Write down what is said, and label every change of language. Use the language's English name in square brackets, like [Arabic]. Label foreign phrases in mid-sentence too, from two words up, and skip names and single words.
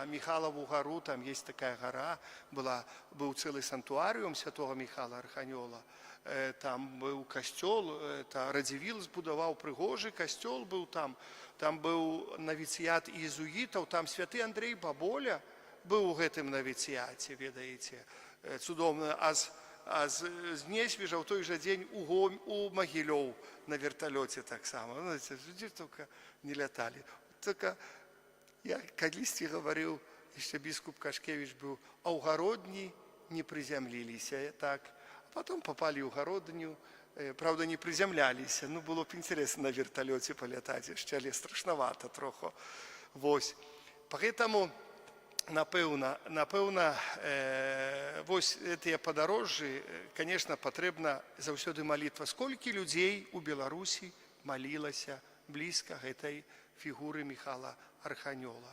[Belarusian] Міхалаву гару, там есть такая гора, быў цэлы сантуарыум святого Міхала Арханёла, там быў касцёл, Радзівіл збудаваў прыгожы касцёл быў там, там быў навіцыят іезуітаў, там святы Андрэй Баболя быў у гэтым навіцыяце, ведаеце, цудоўна, а з Несвіжа ў той жа дзень у Магілёў на верталёце таксама. Ну, дзе толькі не ляталі. Толькі я калісьці гаварыў, яшчэ біскуп Кашкевіч быў, а ў Гародні не прызямліліся, так. [Russian] А потом попали ў Гародню, правда, не приземляліся, ну, было б интересно на вертолете полетать, [Belarusian] яшчэ, але страшновато троху. Вось. Поэтому, напэўна, вось гэтыя падарожжы, конечно, патрэбна заўсёды малітва. Сколькі людзей у Беларусі малілася блізка гэтай фігуры Міхала Арханёла?